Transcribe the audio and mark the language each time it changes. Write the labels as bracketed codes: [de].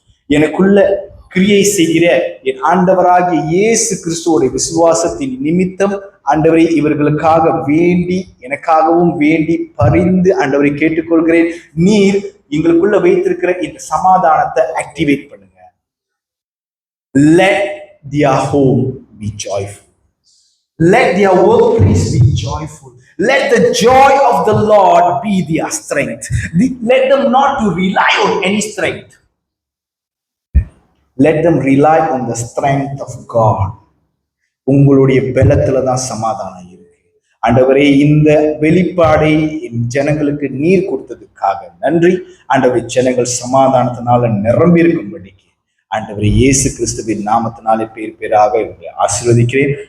[ta] எனக்குள்ள கிரியை செய்கிற என் ஆண்டவராகிய இயேசு கிறிஸ்துவோட விசுவாசத்தின் நிமித்தம் ஆண்டவரை இவர்களுக்காக வேண்டி, எனக்காகவும் வேண்டி பரிந்து ஆண்டவரை கேட்டுக்கொள்கிறேன். நீர் எங்களுக்குள்ள வைத்திருக்கிற இந்த சமாதானத்தை ஆக்டிவேட் பண்ணுங்க. [en] Let their home be joyful. Let their workplace be joyful. Let the joy of the Lord be their strength. Let them not to rely on any strength. Let them rely on the strength of God. [ta] உங்களுடைய பலத்துல தான் சமாதானம் இருக்கு. ஆண்டவரே, இந்த வெளிப்பாடை என் ஜனங்களுக்கு நீர் கொடுத்ததுக்காக நன்றி. ஆண்டவரே, ஜனங்கள் சமாதானத்தினால நிரம்பி இருக்கும்படிக்கு ஆண்டவரே இயேசு கிறிஸ்துவின் நாமத்தினாலே பேராக இவர்களை ஆசீர்வதிக்கிறேன்.